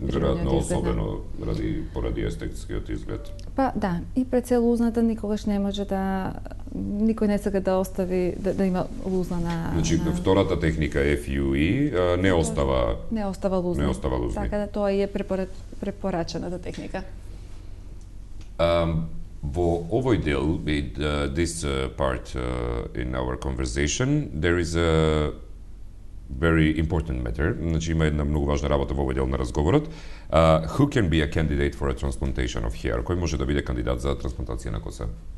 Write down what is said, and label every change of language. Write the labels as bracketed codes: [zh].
[mk] Веројатно особено поради естетскиот изглед. Па да, и пред се лузната никогаш не може никој не сака да остави да има лузна на. Значи втората техника FUE не остава лузни. Така да тоа е препорачаната техника. Во овој дел, [en] this part in our conversation, there is a very important matter. [mk] Значи има една многу важна работа во овој дел на разговорот. [en] Who can be a candidate for a transplantation of hair? [mk] Кој може да биде кандидат за трансплантација на коса?